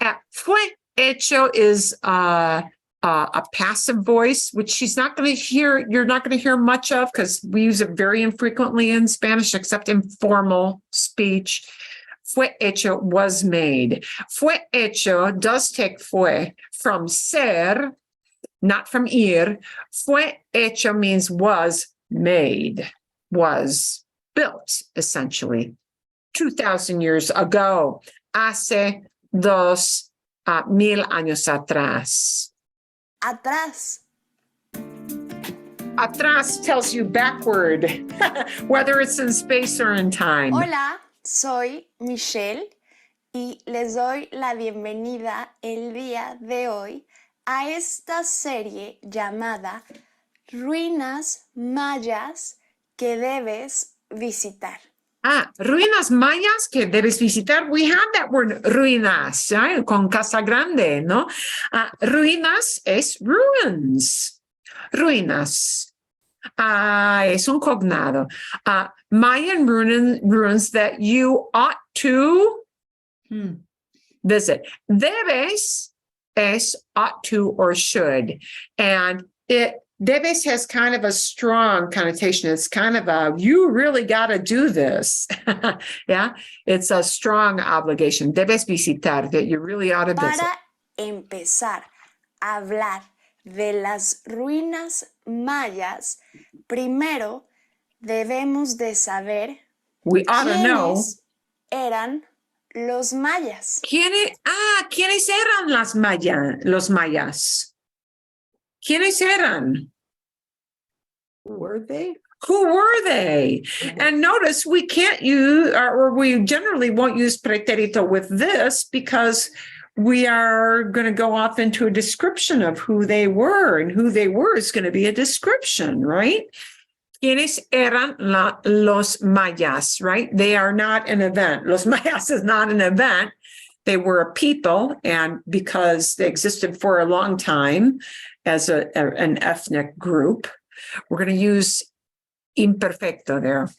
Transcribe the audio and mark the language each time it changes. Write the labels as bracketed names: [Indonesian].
[English] Fue hecho is a passive voice, which she's not going to hear. You're not going to hear much of because we use it very infrequently in Spanish, except in formal speech. Fue hecho was made. Fue hecho does take fue from ser, not from ir. Fue hecho means was made, was built, essentially, 2,000 years ago, [Spanish] hace 2,000 años atrás. atrás. [English] Atrás tells you backward, whether it's in space or in time. [Spanish] Hola, soy Michelle y les doy la bienvenida el día de hoy a esta serie llamada Ruinas Mayas que debes visitar. Ruinas mayas que debes visitar. [English] We have that word ruinas, ¿eh? [Spanish] Con casa grande, ¿no? Ruinas es ruins. Ruinas. Es un cognado. [English] Mayan ruins that you ought to visit. Debes es ought to or should. And debes has kind of a strong connotation. It's kind of a, you really got to do this. Yeah, it's a strong obligation. [Spanish] Debes visitar, [English] that you really ought to visit. [Spanish] Para empezar a hablar de las ruinas mayas, primero debemos de saber [English] We ought to know. [Spanish] quiénes eran los mayas. ¿Quiénes eran los mayas? ¿Quiénes eran? [English] Were they? Who were they? And notice we can't use, or we generally won't use pretérito with this because we are going to go off into a description of who they were, and who they were is going to be a description, right? [Spanish] ¿Quiénes eran los mayas, right? [English] They are not an event. Los mayas is not an event. They were a people, and because they existed for a long time as an ethnic group, we're going to use imperfecto there.